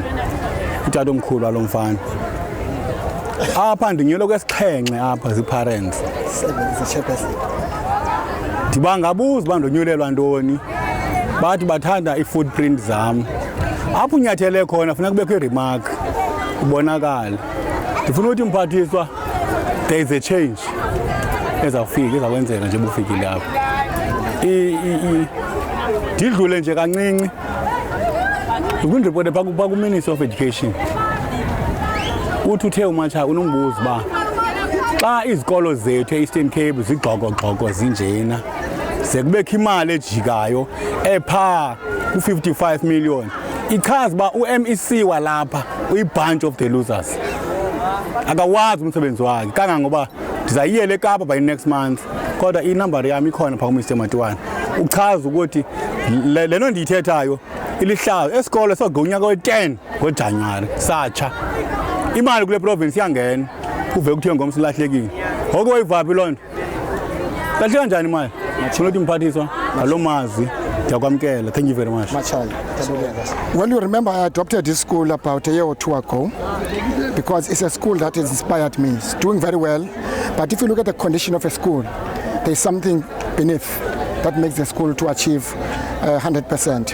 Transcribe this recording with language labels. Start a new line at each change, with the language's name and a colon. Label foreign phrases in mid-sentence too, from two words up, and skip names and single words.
Xhosa: Utata omkhulu walomfana. Apha ndinyelo kwesixhenxe apha ziparents. Ndibangabuza bandonyulelwa ntoni. Bathi bathanda ifootprint zam. Apho unyathele khona funeka kubekho iremark ibonakala. Ndifuna ukuthi mphathiswa
English: there is a change
Xhosa: ezawufika ezakwenzeka nje bufikile apha. Ndidlule nje kancinci. Ukundireporte pha ku-Ministry of Education. Uthi uthe uMatsha unombuzo ba xa izikolo zethu e-Eastern Cape zigxoko zinjena sekubekho imali ejikayo epha ku-55 million. Ichaza ba u-MEC walapha uyi-
English: bunch of the losers.
Xhosa: Akawazi umsebenzi wakhe kangangoba ndizayiyele eKapa
English: by next month.
Xhosa: Kodwa inumber yami ikhona pha kuMr Matiwana. Uchaza ukuthi lento ndiyithethayo ilihlazo esikolo sogonyaka we-10 ngoJanuwari satsha. Imali kule province iyangena uve kuthiwe ngomsi lahlekile. Ngoko wayivaphi loo nto? Lahleka njani imali? Nginothi mphathiswa ngalo mazwi ndiyakwamkela.
English: Thank you very much. Well, you remember I adopted this school about a year or two ago because it's a school that has inspired me. It's doing very well, but if you look at the condition of a school, there's something beneath that makes the school to achieve 100%.